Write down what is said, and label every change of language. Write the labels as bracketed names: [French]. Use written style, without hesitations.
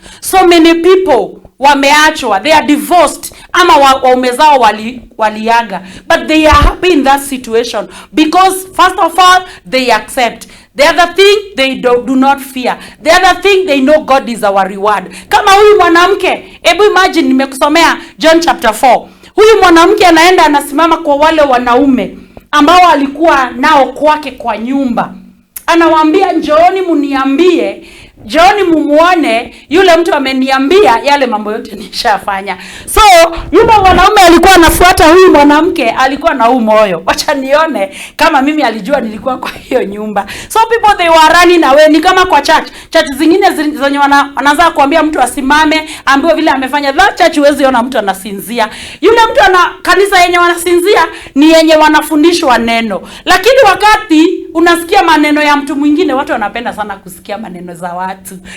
[English] So many people [Swahili] wameachwa, [English] they are divorced, [Swahili] ama waume zao waliaga, [English] but they are happy in that situation because first of all they accept. The other thing, they do not fear. The other thing, they know God is our reward. [Swahili] Kama huyu mwanamke, hebu imagine, nimekusomea John chapter 4. Huyu mwanamke anaenda anasimama kwa wale wanaume ambao alikuwa nao kwake kwa nyumba. Anawaambia njooni muniambie, njooni mumuone yule mtu ameniambia yale mambo yote nishafanya. So yule mwanaume alikuwa anafuata huyu mwanamke, alikuwa na huu moyo, wacha nione kama mimi alijua nilikuwa kwa hiyo nyumba. [English] So people they were running away. [Swahili] Ni kama kwa church zingine zenye wanaanza kuambia mtu asimame, ambiwe vile amefanya. That church huwezi ona mtu anasinzia. Yule mtu kanisa yenye wanasinzia ni yenye wanafundishwa neno. Lakini wakati unasikia maneno ya mtu mwingine, watu wanapenda sana kusikia maneno za watu.